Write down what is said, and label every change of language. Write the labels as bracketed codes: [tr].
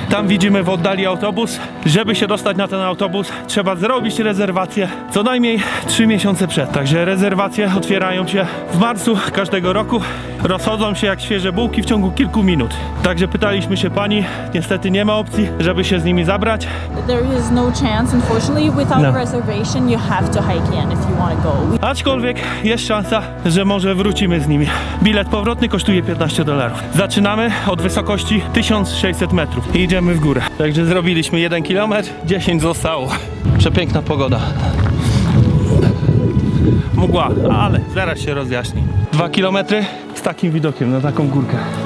[pl] Tam widzimy w oddali autobus. Żeby się dostać na ten autobus, trzeba zrobić rezerwację co najmniej 3 miesiące przed. Także rezerwacje otwierają się w marcu każdego roku. Rozchodzą się jak świeże bułki w ciągu kilku minut. Także pytaliśmy się pani, niestety nie ma opcji, żeby się z nimi zabrać. [en] There is no chance, unfortunately. Without No. a reservation, you have to hike in if you want to go. [pl] Aczkolwiek jest szansa, że może wrócimy z nimi. Bilet powrotny kosztuje $15. Zaczynamy od wysokości 1600 metrów i idziemy w górę. Także zrobiliśmy 1 km, 10 zostało. Przepiękna pogoda. Mgła, ale zaraz się rozjaśni. 2 km z takim widokiem na taką górkę.